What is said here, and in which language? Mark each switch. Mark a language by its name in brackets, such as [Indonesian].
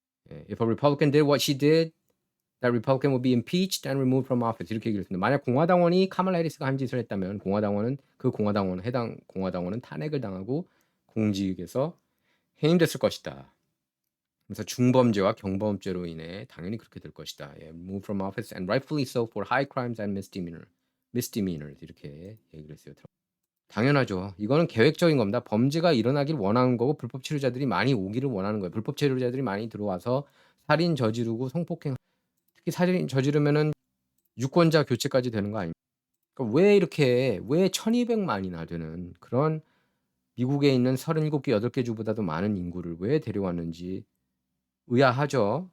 [English] 예, if a Republican did what she did, that Republican would be impeached and removed from office. [Korean] 이렇게 얘기를 했습니다. 만약 공화당원이 카말라 해리스가 한 짓을 했다면 해당 공화당원은 탄핵을 당하고 공직에서 해임됐을 것이다. 그래서 중범죄와 경범죄로 인해 당연히 그렇게 될 것이다. [English] 예, move from office and rightfully so for high crimes and misdemeanors [Korean] 이렇게 얘기를 했어요. 당연하죠. 이거는 계획적인 겁니다. 범죄가 일어나길 원하는 거고 불법 체류자들이 많이 오기를 원하는 거예요. 불법 체류자들이 많이 들어와서 살인 저지르고 성폭행 특히 살인 저지르면은 유권자 교체까지 되는 거 아닙니까? 그러니까 왜 1,200만이나 되는 그런 미국에 있는 37개 8개 주보다도 많은 인구를 왜 데려왔는지 의아하죠.